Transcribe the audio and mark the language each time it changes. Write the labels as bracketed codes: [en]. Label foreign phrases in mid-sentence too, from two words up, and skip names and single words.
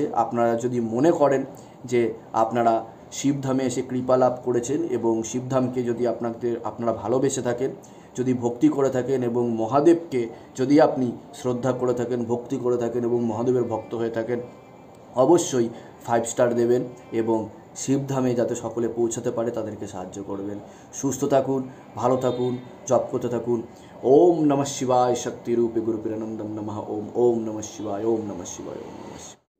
[bn] আপনারা যদি মনে করেন যে আপনারা শিবধামে এসে কৃপা লাভ করেছেন এবং শিবধামকে যদি আপনারা ভালোবেসে থাকেন, যদি ভক্তি করে থাকেন এবং মহাদেবকে যদি আপনি শ্রদ্ধা করে থাকেন, ভক্তি করে থাকেন এবং মহাদেবের ভক্ত হয়ে থাকেন, অবশ্যই 5 স্টার দেবেন এবং শিবধামে যাতে সকলে পৌঁছাতে পারে তাদেরকে সাহায্য করবেন। সুস্থ থাকুন, ভালো থাকুন, জপ করতে থাকুন। [sa] ওম নমঃ শিবায়, শক্তিরূপে গুরুপিরানন্দম নমঃ। ওম নমঃ শিবায়, ওম নমঃ শিবায়, ওম নমঃ শিবায়।